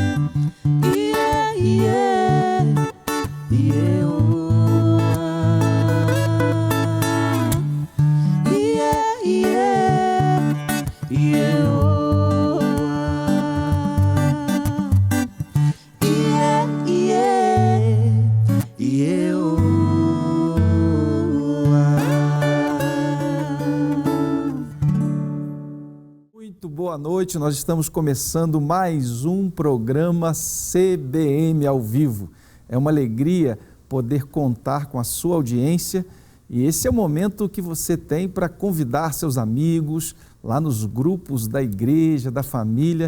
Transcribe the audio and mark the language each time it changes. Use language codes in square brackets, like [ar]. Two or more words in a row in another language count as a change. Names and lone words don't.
[pt] Yeah, yeah, yeah, oh, yeah, yeah, yeah, oh, yeah, yeah, yeah, oh. Muito boa noite, nós estamos começando mais um programa CBM ao vivo. É uma alegria poder contar com a sua audiência e esse é o momento que você tem para convidar seus amigos lá nos grupos da igreja, da família.